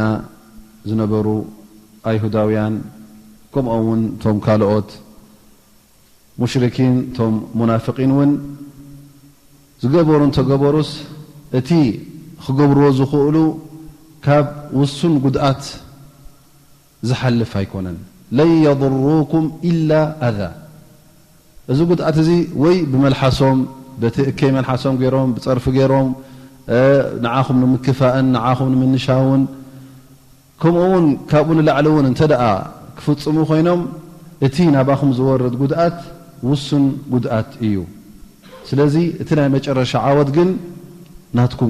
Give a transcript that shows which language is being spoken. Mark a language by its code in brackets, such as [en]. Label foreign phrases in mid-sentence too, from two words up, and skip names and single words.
[ti] ዝነበሩ ኣይሁዳውያን كمኡ ውን ቶም ካልኦት مشركين ቶም منافقين ውን ዝገበሩ ተገበሩስ እቲ ክገብርዎ ዝኽእሉ ካብ ውሱን ጉድኣት ዝሓልፍ ኣይኮነን [ar] لن يضروكم إلا أذى [ti] እዚ ጉድኣት እዚ ወይ ብመልሓሶም በትእከይ መልሓሶም ገይሮም ብፀርፊ ገይሮም ንዓኹም ንምክፋእን ንዓኹም ንምንሻውን ከምኡውን ካብኡ ንላዕሊ እውን እንተደኣ ክፍፅሙ ኮይኖም እቲ ናባኹም ዝወርድ ጉድኣት ውሱን ጉድኣት እዩ ስለዚ እቲ ናይ መጨረሻ ዓወት ግን ናትኩም